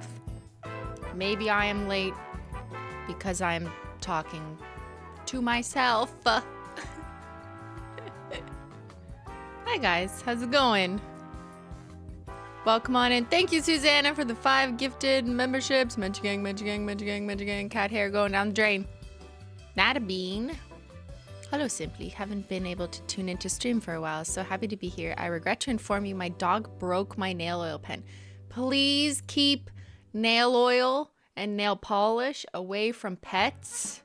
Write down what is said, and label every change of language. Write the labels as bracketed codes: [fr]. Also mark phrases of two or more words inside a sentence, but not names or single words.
[en] Maybe I am late because I'm talking to myself. Hi guys, how's it going? Welcome on in. Thank you, Susanna, for the 5 gifted memberships. Menchie gang, Menchie gang, Menchie gang, Menchie gang. Cat hair going down the drain. Not a bean. Hello, Simply. Haven't been able to tune into stream for a while, so happy to be here. I regret to inform you my dog broke my nail oil pen. Please keep nail oil and nail polish away from pets.